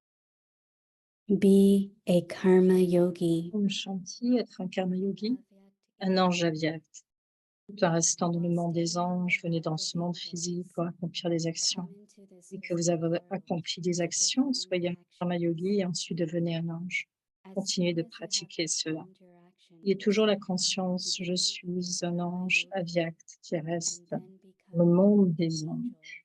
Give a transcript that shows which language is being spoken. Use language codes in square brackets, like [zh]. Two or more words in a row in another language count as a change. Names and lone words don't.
[en] Be a karma yogi. [sa] Om Shanti, [fr] être un [sa] karma yogi, [fr] un ange avyakt. Tout en restant dans le monde des anges, venez dans ce monde physique pour accomplir des actions. Et que vous avez accompli des actions, soyez un [sa] karma yogi [fr] et ensuite devenez un ange. Continuez de pratiquer cela. Ayez toujours la conscience, je suis un ange avyakt qui reste dans le monde des anges.